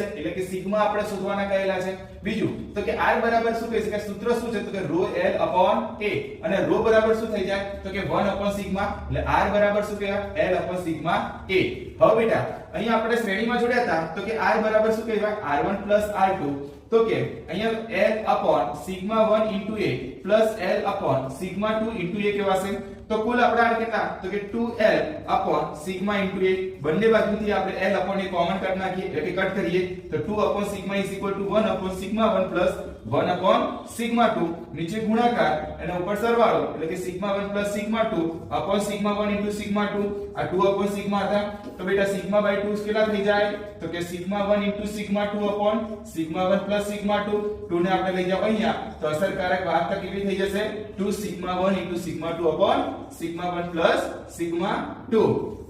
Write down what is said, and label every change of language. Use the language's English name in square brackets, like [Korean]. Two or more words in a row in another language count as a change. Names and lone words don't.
[Gujarati] એટલે કે સિગ્મા આપણે શોધવાના કહેલા છે. બીજું તો કે R બરાબર શું કહી શકાય? સૂત્ર શું છે? તો કે ρ [English] L upon A. [Gujarati] અને ρ બરાબર શું થઈ જાય? તો કે 1 upon સિગ્મા. એટલે R બરાબર શું કહેવાય? L upon સિગ્મા A. હવે બેટા અહીંયા આપણે શ્રેણીમાં જોડ્યા હતા તો કે R બરાબર શું કહેવાય? R1 R2. તો કે અહીંયા [English] L upon σ1 into A plus L upon σ2 into A [Gujarati] કેવાશે. તો કુલ આપણે આ કેટલા? તો કે 2L upon સિગ્મા into A. બંને બાજુથી આપણે [English] L upon A [Gujarati] કોમન કાઢી નાખીએ એટલે કે કટ કરીએ તો 2 upon સિગ્મા [English] is equal to 1 upon σ1 plus 1 upon σ2. [Gujarati] નીચે ગુણાકાર અને ઉપર સરવાળો એટલે કે [English] σ1 plus σ2 upon σ1 into σ2. [Gujarati] આ 2 upon સિગ્મા હતા તો બેટા સિગ્મા by 2 કેટલા થઈ જાય? તો કે [English] σ1 into σ2 upon σ1 plus σ2. [Gujarati] 2 ને આપણે લઈ જાવ અહીંયા તો અસરકારક વાહકતા કેટલી થઈ જશે? [English] 2 σ1 into σ2 upon σ1 plus σ2.